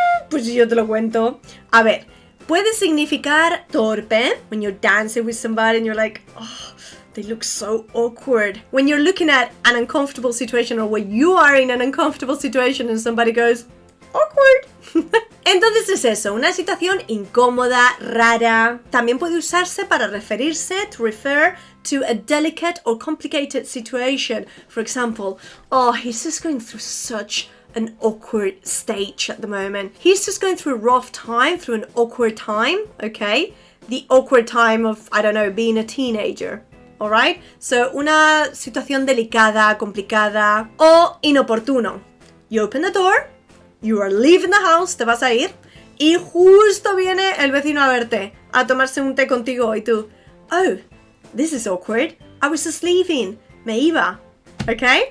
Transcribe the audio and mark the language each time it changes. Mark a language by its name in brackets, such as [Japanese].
[Spanish] Pues yo te lo cuento. A ver, puede significar torpe [English] when you're dancing with somebody and you're like, oh, they look so awkward. When you're looking at an uncomfortable situation or when you are in an uncomfortable situation and somebody goes, awkward. [Spanish] Entonces es eso, una situación incómoda, rara. También puede usarse para referirse, [English] to refer to a delicate or complicated situation. For example, oh, he's just going through such an awkward stage at the moment. He's just going through a rough time, through an awkward time, okay? The awkward time of, I don't know, being a teenager. Alright? [Spanish] So, una situación delicada, complicada o inoportuno. [English] You open the door. You are leaving the house, [Spanish] te vas a ir, y justo viene el vecino a verte, a tomarse un té contigo, y tú, [English] oh, this is awkward, I was just leaving, [Spanish] me iba, ¿ok?